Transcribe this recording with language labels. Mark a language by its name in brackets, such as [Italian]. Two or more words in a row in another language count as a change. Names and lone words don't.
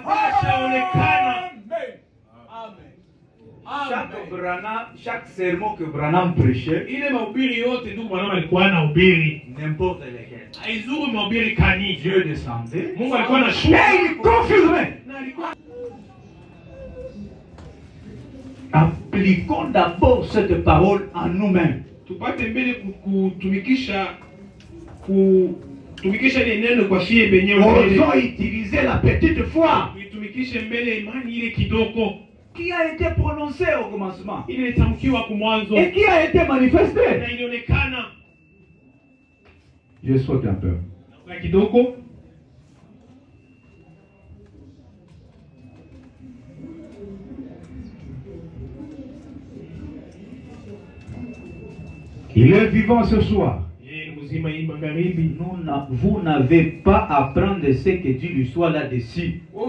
[French] Chaque sermon que Branham prêchait, n'importe lequel, Dieu descendait et il confirmait. Appliquons d'abord cette parole en nous-mêmes. [Swahili] tupate mbele kutumikisha ile neno kwa fie benyewe. [French] Osons utiliser la petite foi. [Swahili] Tutumikishe mbele imani ile kidogo. [French] Qui a été prononcé au commencement. [Swahili] Ile itamkiwa kwa mwanzo. [French] Et qui a été manifesté. [Swahili] Na ilionekana. [French] Je saute un peu. [Swahili] Na kidogo. [French] Il est vivant ce soir. Vous n'avez pas à prendre ce que dit l'histoire là-dessus.